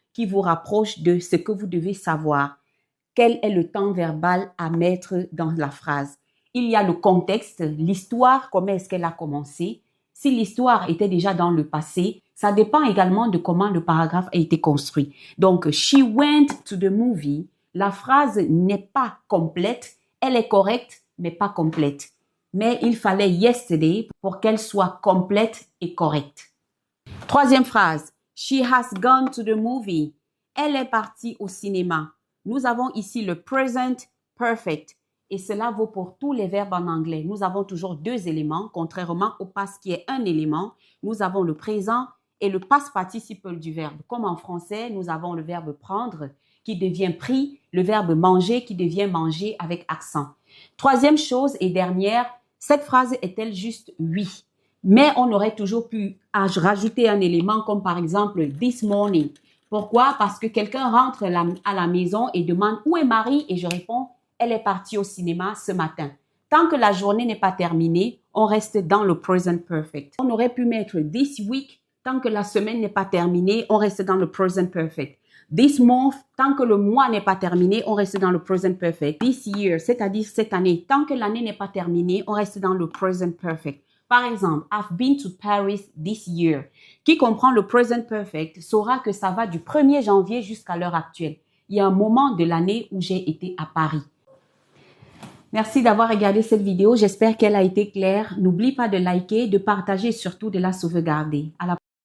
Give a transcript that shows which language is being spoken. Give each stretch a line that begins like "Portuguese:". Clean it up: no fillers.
French: qui vous rapproche de ce que vous devez savoir. Quel est le temps verbal à mettre dans la phrase? Il y a le contexte, l'histoire, comment est-ce qu'elle a commencé. Si l'histoire était déjà dans le passé, ça dépend également de comment le paragraphe a été construit. Donc,
English: she went to the movie.
French: La phrase n'est pas complète. Elle est correcte, mais pas complète. Mais il fallait yesterday pour qu'elle soit complète et correcte. Troisième phrase.
English: She has gone to the movie.
French: Elle est partie au cinéma. Nous avons ici le present perfect. Et cela vaut pour tous les verbes en anglais. Nous avons toujours deux éléments, contrairement au past qui est un élément. Nous avons le présent et le past participle du verbe. Comme en français, nous avons le verbe prendre qui devient pris, le verbe manger qui devient manger avec accent. Troisième chose et dernière, cette phrase est-elle juste oui? Mais on aurait toujours pu rajouter un élément comme par exemple
English: this morning.
French: Pourquoi? Parce que quelqu'un rentre à la maison et demande où est Marie et je réponds elle est partie au cinéma ce matin. Tant que la journée n'est pas terminée, on reste dans le present perfect. On aurait pu mettre
English: this week.
French: Tant que la semaine n'est pas terminée, on reste dans le present perfect.
English: This month,
French: tant que le mois n'est pas terminé, on reste dans le present perfect.
English: This year,
French: c'est-à-dire cette année, tant que l'année n'est pas terminée, on reste dans le present perfect. Par exemple,
English: I've been to Paris this year.
French: Qui comprend le present perfect saura que ça va du 1er janvier jusqu'à l'heure actuelle. Il y a un moment de l'année où j'ai été à Paris. Merci d'avoir regardé cette vidéo. J'espère qu'elle a été claire. N'oublie pas de liker, de partager et surtout de la sauvegarder. À la